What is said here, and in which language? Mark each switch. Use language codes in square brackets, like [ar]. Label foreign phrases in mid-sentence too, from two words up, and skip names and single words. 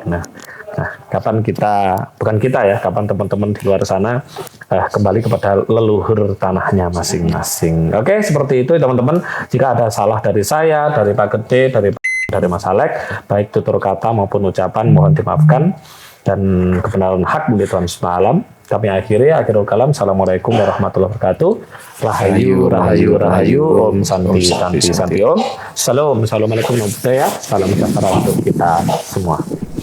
[id] Nah, kapan kapan teman-teman di luar sana kembali kepada leluhur tanahnya masing-masing. Oke, seperti itu teman-teman. Jika ada salah dari saya, dari Pak Gede, dari Mas Alek, baik tutur kata maupun ucapan, mohon dimaafkan, dan kebenaran hak milik Tuhan semesta alam. Kami [ar] آخر الكلام. السلام عليكم ورحمة الله وبركاته. [ban] Rahayu, rahayu, rahayu. Om santi, santi, santi om. [ar] السلام عليكم ورحمة الله وبركاته. [id] Salam sejahtera untuk kita semua.